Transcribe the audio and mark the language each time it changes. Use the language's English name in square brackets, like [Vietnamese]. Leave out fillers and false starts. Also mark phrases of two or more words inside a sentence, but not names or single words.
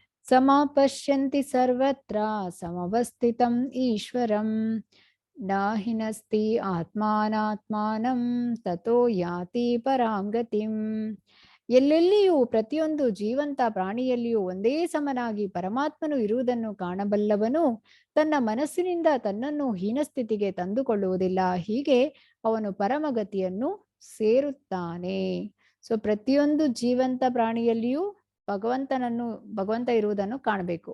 [Sanskrit] ಸಮಪಶ್ಯಂತಿ ಸರ್ವತ್ರ ಸಮವಸ್ಥಿತಂ ಈಶ್ವರಂ ನ ಹಿನಸ್ತಿ ಆತ್ಮಾನಾತ್ಮಾನಂ ತಥೋ ಯಾತಿ ಪರಾಂ ಗತಿಂ. [Kannada] ಎಲ್ಲೆಲ್ಲಿಯೂ ಪ್ರತಿಯೊಂದು ಜೀವಂತ ಪ್ರಾಣಿಯಲ್ಲಿಯೂ ಒಂದೇ ಸಮನಾಗಿ ಪರಮಾತ್ಮನು ಇರುವುದನ್ನು ಕಾಣಬಲ್ಲವನು ತನ್ನ ಮನಸ್ಸಿನಿಂದ ತನ್ನನ್ನು ಹೀನಸ್ಥಿತಿಗೆ ತಂದುಕೊಳ್ಳುವುದಿಲ್ಲ. ಹೀಗೆ ಅವನು ಪರಮಗತಿಯನ್ನು ಸೇರುತ್ತಾನೆ. ಸೊ ಪ್ರತಿಯೊಂದು ಜೀವಂತ ಪ್ರಾಣಿಯಲ್ಲಿಯೂ ಭಗವಂತ ಇರುವುದನ್ನು ಕಾಣಬೇಕು.